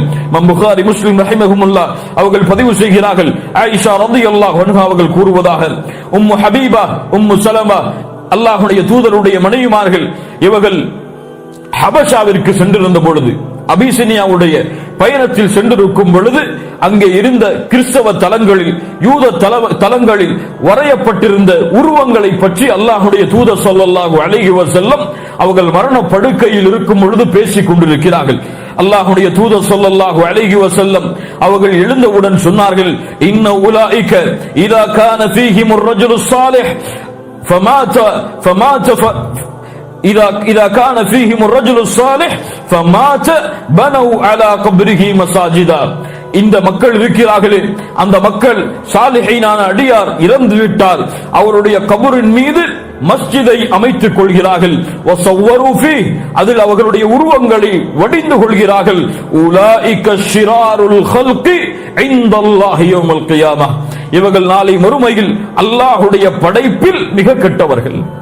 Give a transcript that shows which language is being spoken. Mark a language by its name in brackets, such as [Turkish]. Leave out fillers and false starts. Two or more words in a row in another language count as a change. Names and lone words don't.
[Tamil] இமாம் புகாரி, முஸ்லிம் ரஹிமஹுமுல்லாஹ் அவர்கள் பதிவு செய்கிறார்கள், ஆயிஷா [Arabic] رضي الله عنها [Tamil] அவர்கள் கூறுவதாக, உம்மு ஹபீபா, உம்மு சலமா, அல்லாஹ்வுடைய தூதருடைய மனைவிமார்கள், இவர்கள் ஹபஷாவிற்கு சென்றிருந்த பொழுது, அபிசினியாவுடைய பயணத்தில் சென்றிருக்கும் பொழுது, அங்கே இருந்த கிறிஸ்தவ தலங்களில், யூத தலங்களில் வரையப்பட்டிருந்த உருவங்களை பற்றி அல்லாஹ்வுடைய தூதர் [Arabic] صلى الله عليه وسلم [Tamil] அவர்கள் மரண படுக்கையில் இருக்கும் பொழுது பேசிக் கொண்டிருக்கிறார்கள். அல்லாஹ்வுடைய தூதர் [Arabic] صلى الله عليه وسلم [Tamil] அவர்கள் எழுந்தவுடன் சொன்னார்கள், [Arabic] إن أولئك إذا كان فيهم الرجل صالح فمات إذا كان فيهم الرجل الصالح فمات بنوا على قبره مساجدا, [Tamil] இந்த மக்கள் இருக்கிறார்களே, அந்த மக்கள் சாலிஹீனான அடியார் இறந்து விட்டால் அவருடைய கபரின் மீது மஸ்ஜிதை அமைத்துக் கொள்கிறார்கள். [Arabic] وصوروا في, [Tamil] அதில் அவர்களுடைய உருவங்களை வடிந்து கொள்கிறார்கள். [Arabic] أولئك شرار الخلق عند الله يوم القيامة, [Tamil] இவர்கள் நாளை மறுமையில் அல்லாஹ்வுடைய படைப்பில் மிக கெட்டவர்கள்.